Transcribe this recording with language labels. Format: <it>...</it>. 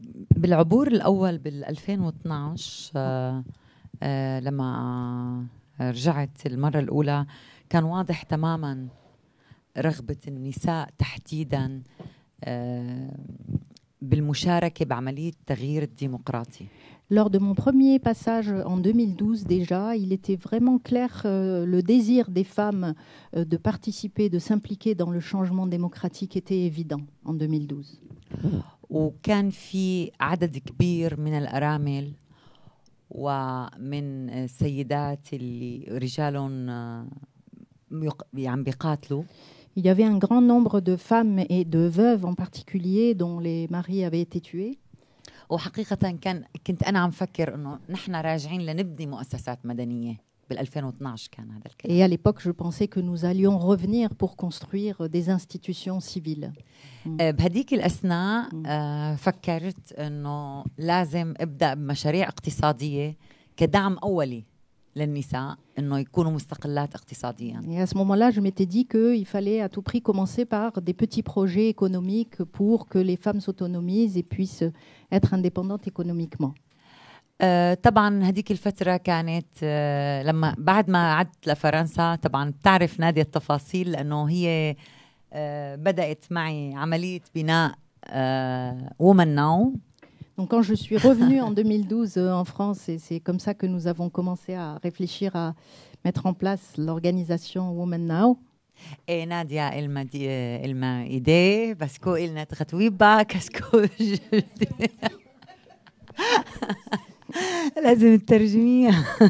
<ar>بالعبور الأول بال2012 لما رجعت المرة الأولى كان واضح تماما رغبة النساء تحديدا بالمشاركة بعملية التغيير الديمقراطي.</ar> <fr>Lors de mon premier passage en 2012 déjà, il était vraiment clair le désir des femmes de participer, de s'impliquer dans le changement démocratique était évident en 2012.</fr> <ar>وكان في عدد كبير من الأرامل ومن السيدات اللي رجالهم عم بيقاتلوا.</ar> <fr>Il y avait un grand nombre de femmes et de veuves en particulier dont les maris avaient été tués.</fr> <ar>وحقيقة كنت أنا عم فكر إنه نحن راجعين لنبني مؤسسات مدنية بال2012 كان هذا الكلام.</ar> <fr>Et à l'époque, je pensais que nous allions revenir pour construire des institutions civiles.</fr> <ar>بهديك الأثناء فكرت إنه لازم أبدأ بمشاريع اقتصادية كدعم أولي للنساء إنه يكونوا مستقلات اقتصاديا.</ar> <fr>Et à ce moment-là, je m'étais dit qu'il fallait à tout prix commencer par des petits projets économiques pour que les femmes s'autonomisent et puissent être indépendantes économiquement.</fr> <ar>طبعا هذيك الفترة كانت لما بعد ما عدت لفرنسا طبعا بتعرف نادية التفاصيل لأنه هي بدأت معي عملية بناء Women Now.</ar> <fr>Donc quand je suis revenue en 2012 en France, et c'est comme ça que nous avons commencé à réfléchir à mettre en place l'organisation Women Now. Et Nadia, elle m'a aidée parce qu'elle n'a pas</fr> <ar>كاسكو لازم تترجميها.</ar>